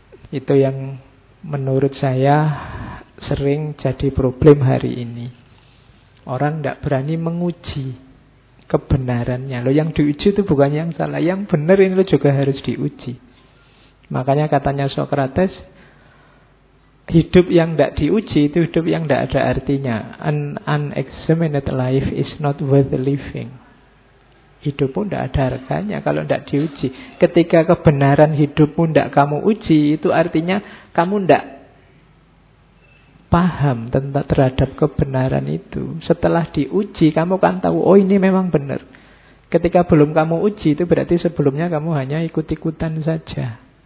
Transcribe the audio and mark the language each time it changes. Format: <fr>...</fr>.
<id>Itu yang menurut saya sering jadi problem hari ini. Orang tidak berani menguji kebenarannya. Loh, yang diuji itu bukan yang salah. Yang benar ini juga harus diuji. Makanya katanya Socrates, hidup yang tidak diuji itu hidup yang tidak ada artinya.</id> <en>An unexamined life is not worth living.</en> <id>Hidup pun tidak ada harganya kalau tidak diuji. Ketika kebenaran hidup pun tidak kamu uji, itu artinya kamu tidak paham tentang terhadap kebenaran itu. Setelah diuji, kamu kan tahu, oh ini memang benar. Ketika belum kamu uji, itu berarti sebelumnya kamu hanya ikut-ikutan saja.</id>